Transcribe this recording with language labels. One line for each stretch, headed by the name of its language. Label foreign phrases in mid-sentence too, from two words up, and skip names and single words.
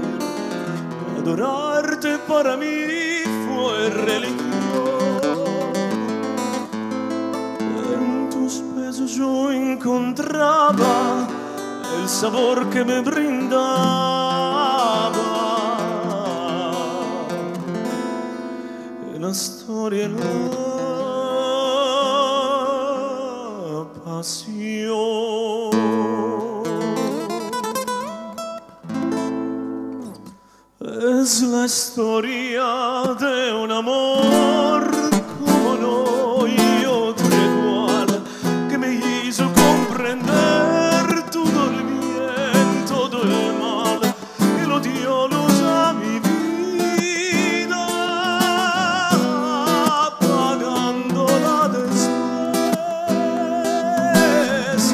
Spanish: Adorarte para mí fue religión. Yo encontraba el sabor que me brindaba
Italian: la storia e la passione.
Spanish: Es la historia de un amor como no hay otro igual, que me hizo comprender todo el bien, todo el mal, y lo dio luz a mi vida, apagándola después.